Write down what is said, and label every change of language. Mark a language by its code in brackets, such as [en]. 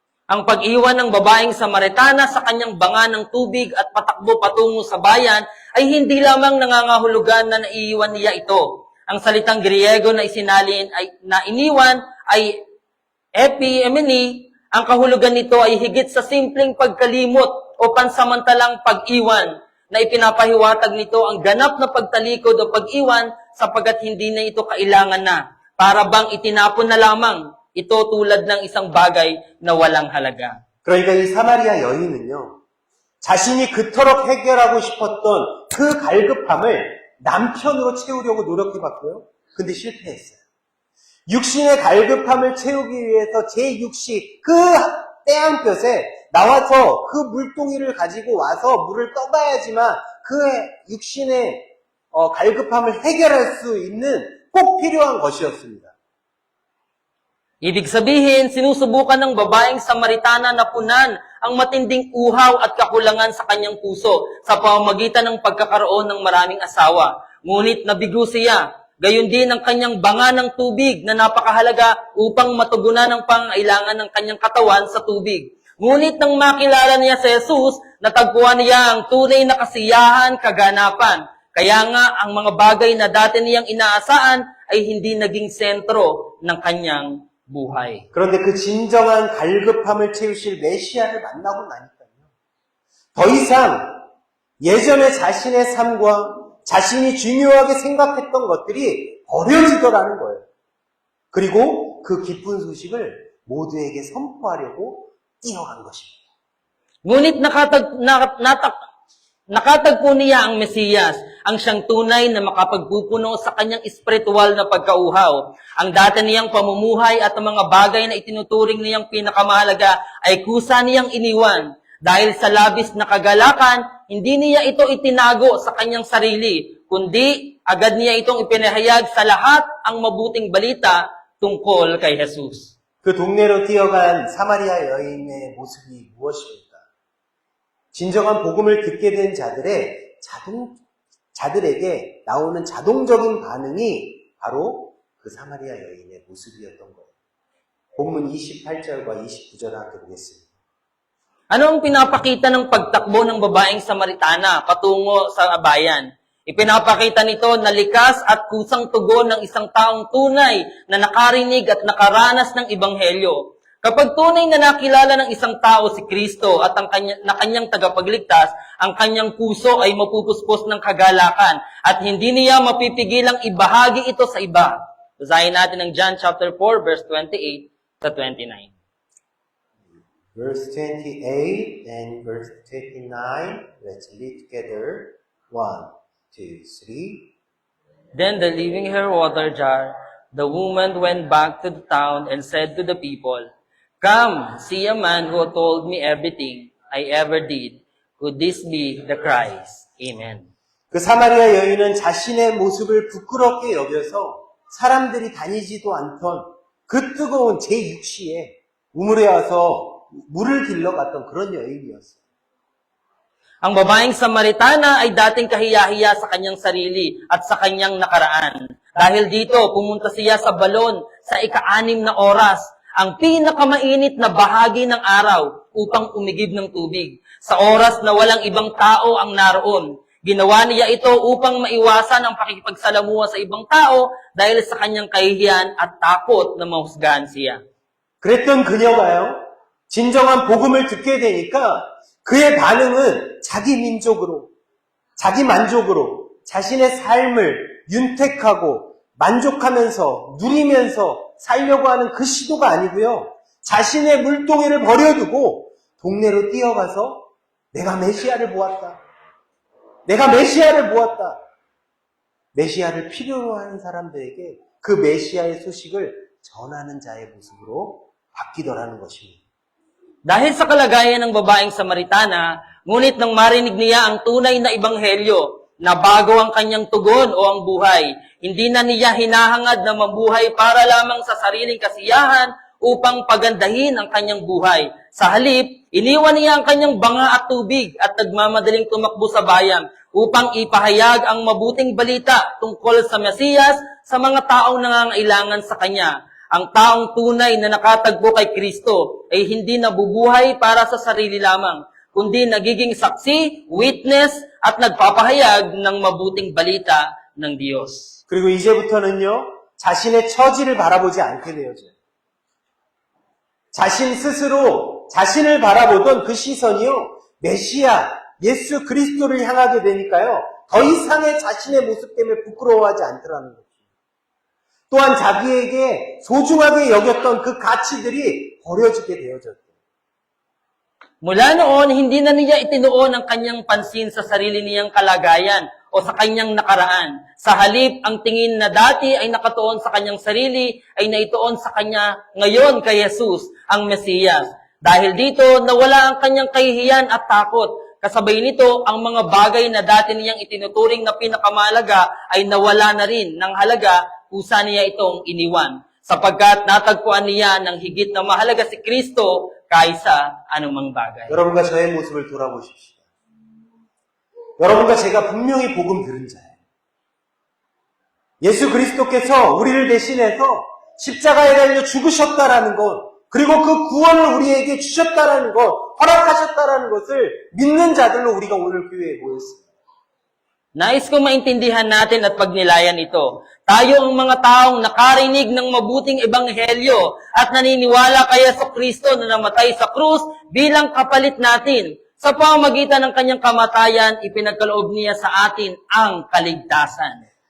[tl] Ang pag-iwan ng babaeng Samaritana sa kanyang banga ng tubig at patakbo patungo sa bayan ay hindi lamang nangangahulugan na naiiwan niya ito. Ang salitang Griego na isinalin ay na iniwan ay epi-emini. Ang kahulugan nito ay higit sa simpleng pagkalimot o pansamantalang pag-iwan na ipinapahiwatag nito ang ganap na pagtalikod o pag-iwan sapagkat hindi na ito kailangan na. Para bang itinapon na lamang. Ito tulad ng isang bagay na walang halaga. [ko] 그러니까 이 사마리아 여인은요, 자신이 그토록 해결하고 싶었던 그 갈급함을 남편으로 채우려고 노력해봤고요. 근데 실패했어요. 육신의 갈급함을 채우기 위해서 제 육시, 그 떼양볕에 나와서 그 물동이를 가지고 와서 물을 떠가야지만 그 육신의 갈급함을 해결할 수 있는 꼭 필요한 것이었습니다. [tl] Ibig sabihin, sinusubukan ng babaeng Samaritana na punan ang matinding uhaw at kakulangan sa kanyang puso sa pamamagitan ng pagkakaroon ng maraming asawa. Ngunit nabigo siya. Gayon din ang kanyang banga ng tubig na napakahalaga upang matugunan ang pangailangan ng kanyang katawan sa tubig. Ngunit nang makilala niya si Jesus, natagpuan niya ang tunay na kasiyahan, kaganapan. Kaya nga, ang mga bagay na dati niyang inaasaan ay hindi naging sentro ng kanyang buhay. [ko] 그런데 그 진정한 갈급함을 채우실 메시아를 만나고 나니까요. 더 이상 예전에 자신의 삶과 자신이 중요하게 생각했던 것들이 버려지더라는 거예요. 그리고 그 기쁜 소식을 모두에게 선포하려고 뛰어간 것입니다. [tl] Ngunit nakatagpo niya ang Mesiyas, ang siyang tunay na makapagpupuno sa kanyang espiritual na pagkauhaw. Ang dati niyang pamumuhay at ang mga bagay na itinuturing niyang pinakamahalaga ay kusa niyang iniwan. Dahil sa labis na kagalakan, hindi niya ito itinago sa kanyang sarili, kundi agad niya itong ipinahayag sa lahat ang mabuting balita tungkol kay Jesus. [ko] 그 동네로 뛰어간 사마리아 여인의 모습이 무엇입니까? 진정한 복음을 듣게 된 자들에게 나오는 자동적인 반응이 바로 그 사마리아 여인의 모습이었던 거예요. 본문 28절과 29절 함께 보겠습니다. [tl] Ano ang pinapakita ng pagtakbo ng babaeng Samaritana patungo sa bayan? Ipinapakita nito na likas at kusang tugon ng isang taong tunay na nakarinig at nakaranas ng ebanghelyo. Kapag tunay na nakilala ng isang tao si Kristo at ang kanyang tagapagligtas, ang kanyang puso ay mapupuspos ng kagalakan at hindi niya mapipigilang ibahagi ito sa iba. Basahin natin ang [en] John chapter 4 verse 28 to 29. Verse 28 and verse 29. Let's read together. 1, 2, 3. Then leaving her water jar, the woman went back to the town and said to the people, "Come, see a man who told me everything I ever did. Could this be the Christ?" Amen. [ko] 그 사마리아 여인은 자신의 모습을 부끄럽게 여겨서 사람들이 다니지도 않던 그 뜨거운 제6시에 우물에 와서 물을 길러 갔던 그런 여인이었어요. [tl] Ang babaeng Samaritana ay dating kahiya-hiya sa kanyang sarili at sa kanyang nakaraan. Dahil dito, pumunta siya sa balon sa ika-6 na oras, ang pinakamainit na bahagi ng araw upang umigib ng tubig. Sa oras na walang ibang tao ang naroon, ginawa niya ito upang maiwasan ang pakikipagsalamuha sa ibang tao dahil sa kanyang kahihiyan at takot na mahusgahan siya. [ko] 그랬던 그녀가요, 진정한 복음을 듣게 되니까 그의 반응은 자기 민족으로, 자기 만족으로 자신의 삶을 윤택하고 만족하면서 누리면서 살려고 하는 그 시도가 아니고요. 자신의 물동이를 버려두고 동네로 뛰어가서 내가 메시아를 보았다. 내가 메시아를 보았다. 메시아를 필요로 하는 사람들에게 그 메시아의 소식을 전하는 자의 모습으로 바뀌더라는 것입니다. [tl] Dahil sa kalagayan ng babaeng Samaritana, ngunit nang marinig niya ang tunay na ebanghelyo, na bago ang kanyang tugon o ang buhay, hindi na niya hinahangad na mabuhay para lamang sa sariling kasiyahan upang pagandahin ang kanyang buhay. Sa halip, iniwan niya ang kanyang banga at tubig at nagmamadaling tumakbo sa bayan upang ipahayag ang mabuting balita tungkol sa Mesiyas sa mga taong nangangailangan sa kanya. Ang taong tunay na nakatagpo kay Kristo ay hindi nabubuhay para sa sarili lamang, kundi nagiging saksi, witness, at nagpapahayag ng mabuting balita ng Diyos. [ko] 그리고 이제부터는요, 자신의 처지를 바라보지 않게 되어져요. 자신 스스로 자신을 바라보던 그 시선이요, 메시아, 예수 그리스도를 향하게 되니까요, 더 이상의 자신의 모습 때문에 부끄러워하지 않더라는 거죠. 또한 자기에게 소중하게 여겼던 그 가치들이 버려지게 되어졌대요. [tl] Mula noon, hindi na niya itinuon ang kanyang pansin sa sarili niyang kalagayan o sa kanyang nakaraan. Sa halip, ang tingin na dati ay nakatuon sa kanyang sarili ay naituon sa kanya ngayon kay Jesus, ang Mesiyas. Dahil dito, nawala ang kanyang kahihiyan at takot. Kasabay nito, ang mga bagay na dati niyang itinuturing na pinakamahalaga ay nawala na rin ng halaga, kusa niya itong iniwan. Sapagkat natagpuan niya ng higit na mahalaga si Kristo kaysa anumang bagay. [ko] 여러분과 저의 모습을 돌아보십시오. 여러분과 제가 분명히 복음 들은 자예요. 예수 그리스도께서 우리를 대신해서 십자가에 달려 죽으셨다라는 것, 그리고 그 구원을 우리에게 주셨다라는 것, 허락하셨다라는 것을 믿는 자들로 우리가 오늘 교회에 모였습니다. [tl] Nais ko maintindihan natin at pagnilayan ito. Tayo ang mga taong nakarinig ng mabuting ebanghelyo at naniniwala kay Jesucristo na namatay sa krus bilang kapalit natin. Sa pamamagitan ng kanyang kamatayan, ipinagkaloob niya sa atin ang kaligtasan.